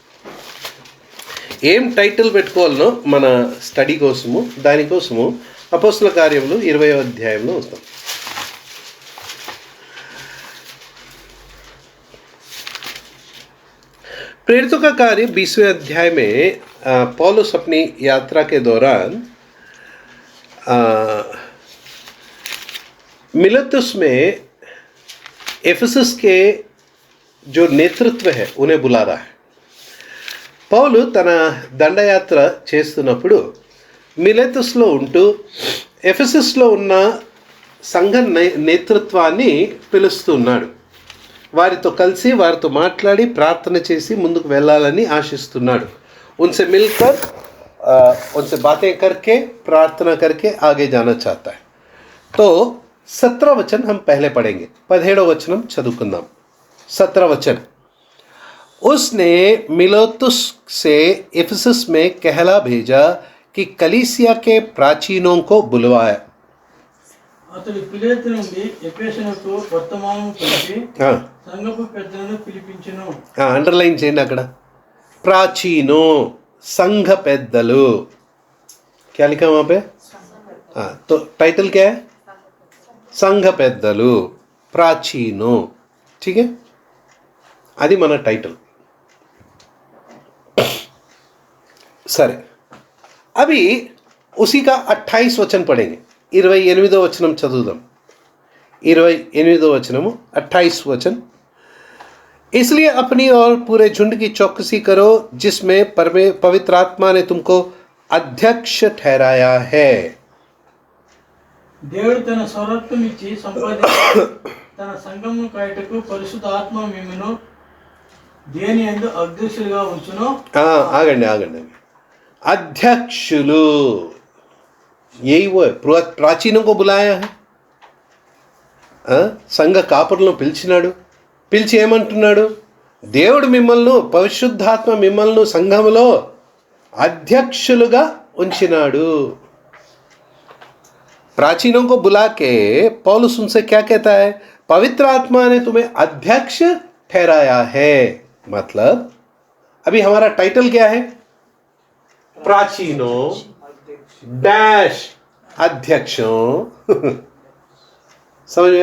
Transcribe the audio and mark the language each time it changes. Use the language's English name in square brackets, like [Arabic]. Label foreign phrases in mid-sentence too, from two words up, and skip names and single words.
[Telugu] ఏం టైటిల్ పెట్టుకోవాలనో మన స్టడీ కోసము దానికోసము అపోస్తల కార్యములు 20వ అధ్యాయంలో వస్తాం। [Hindi] प्रेरितों का कार्य 20वें अध्याय में पौलुस अपनी यात्रा के दौरान मिलेतुस में एफेसस के जो नेतृत्व है उन्हें बुला रहा है। [Telugu] పౌలు తన దండయాత్ర చేస్తున్నప్పుడు మిలేతుస్లో ఉంటూ ఎఫెసస్లో ఉన్న సంఘ నేతృత్వాన్ని పిలుస్తున్నాడు। వారితో కలిసి వారితో మాట్లాడి ప్రార్థన చేసి ముందుకు వెళ్ళాలని ఆశిస్తున్నాడు। [Hindi] उनसे मिलकर उनसे बातें करके प्रार्थना करके आगे जाना चाहता है। तो 17 वचन हम पहले पढ़ेंगे। 17 वचन हम చదువుకుందాం। 17 वचन, उसने मिलेतुस से एफेसस में कहला भेजा कि कलीसिया के प्राचीनों को बुलवाया। [Telugu] అతడు ఫిలేతు నుండి ఎఫెసునకు వర్తమానము పంపి సంఘపు పెద్దలను పిలిపించెను। అండర్లైన్ చేయండి అక్కడ, ప్రాచీనో संघ పెద్దలు। [Hindi] क्या लिखा वहाँ पे? तो टाइटल क्या है? संघ పెద్దలు, प्राचीनो, ठीक है। [Telugu] అది మన टाइटल। సరే, [Hindi] अभी उसी का 28 वचन पढ़ेंगे। [Telugu] 28వ వచనం చదువుదాం। 28వ వచనము [Hindi] 28 वचन, इसलिए अपनी और पूरे झुंड की चौकसी करो जिसमें पवित्र आत्मा ने तुमको अध्यक्ष ठहराया है। [Telugu] దేవుడు తన స్వరత్వం ఇచ్చి సంపాదించి తన సంఘమును కాయటకు పరిశుద్ధ ఆత్మ మిమ్మును దేని యందు అధ్యక్షులుగా ఉంచును। ఆగండి ఆగండి, అధ్యక్షులు, [Hindi] यही वो है। प्राचीनों को बुलाया है, [Telugu] సంఘ కాపరులను పిలిచినాడు। పిలిచి ఏమంటున్నాడు? దేవుడు మిమ్మల్ని, పరిశుద్ధాత్మ మిమ్మల్ని సంఘములో అధ్యక్షులుగా ఉంచినాడు। [Hindi] प्राचीनों को बुला के पौलुस उनसे क्या कहता है? पवित्र आत्मा ने तुम्हें अध्यक्ष ठहराया है। मतलब अभी हमारा टाइटल क्या है? प्राचीनों डैश అధ్యక్షం समझ में?